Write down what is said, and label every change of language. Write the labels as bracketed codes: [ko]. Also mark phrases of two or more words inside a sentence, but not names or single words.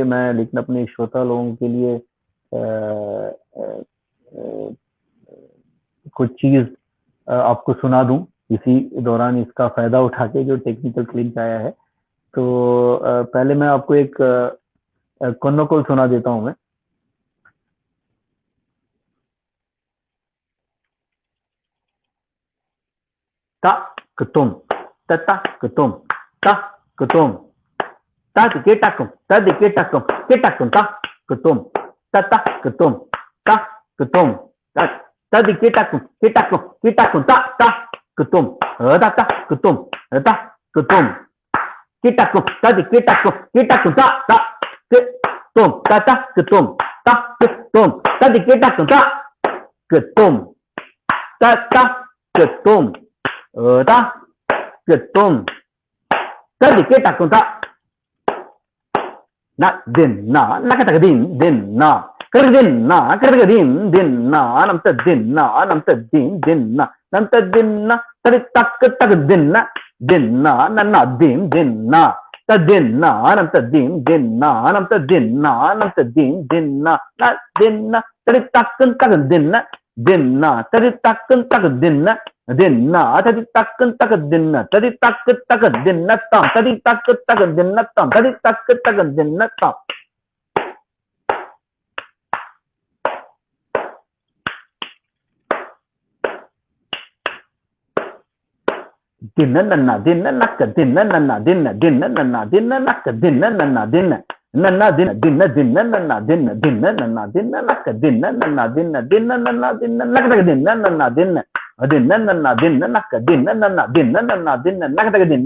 [hi] मैं लेकिन अपने श्रोता लोगों के लिए कुछ चीज आपको सुना दूं इसी दौरान, इसका फायदा उठा के, जो [en] technical clinch [hi] आया है। तो पहले मैं आपको एक कन्नोकोल सुना देता हूं मैं। ता कुतुम तता कुतुम ता कुतुम ता केटाकुम ता कुतुम तता कुतुम ता कुतुम ता केटाकुम ता कुतुम ता कुतुम ता कुतुम केटाकुम ता कुतुम ता कुतुम ता केटाकुम ता कुतुम ता कुतुम ता कुतुम tadi kita kunta na din na nakata din na kerdin na nam ta din na nam ta din na tadi tak din na na din na ta din na nam ta din na nam ta din na tadi tak din na tadi tak din na tadi tak din tadi tak din tam tadi tak din tam tadi tak din tam dinna nanna dinna nakka dinna nanna dinna nanna dinna nakka dinna nanna dinna nanna nakka dinna nakka dinna dinna nakka dinna nakka